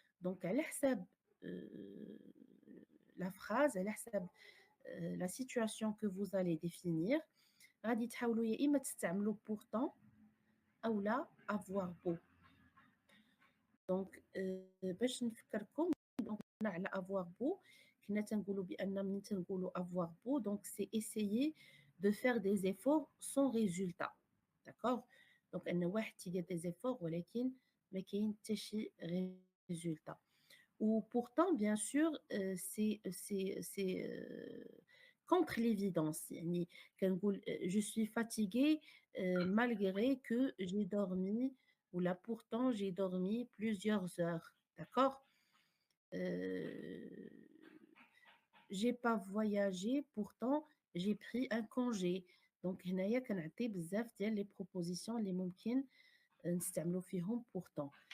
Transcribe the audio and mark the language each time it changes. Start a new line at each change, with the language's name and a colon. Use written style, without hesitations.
French: Donc, à l'hsab, euh, la phrase, à l'hsab, la situation que vous allez définir,
Arabic: غادي تحاولوا يا إما تستعملوا
French: pourtant أو لا avoir beau.
Arabic: دونك باش نفكركم دونك هنا على
French: avoir beau
Arabic: كنا تنقولوا بان ملي تنقولوا
French: avoir beau donc c'est essayer de faire des efforts sans résultat.
Arabic: d'accord donc ان واحد تيدير
French: des efforts
Arabic: ولكن ما كاين حتى شي résultat.
French: Ou pourtant bien sûr c'est contre l'évidence
Arabic: يعني كنقول
French: je suis fatiguée malgré que j'ai dormi ou là pourtant j'ai dormi plusieurs heures. D'accord. euh, j'ai pas voyagé pourtant j'ai pris un congé.
Arabic: donc هنايا كنعطي بزاف ديال les propositions اللي ممكن نستعملوا فيهم pourtant.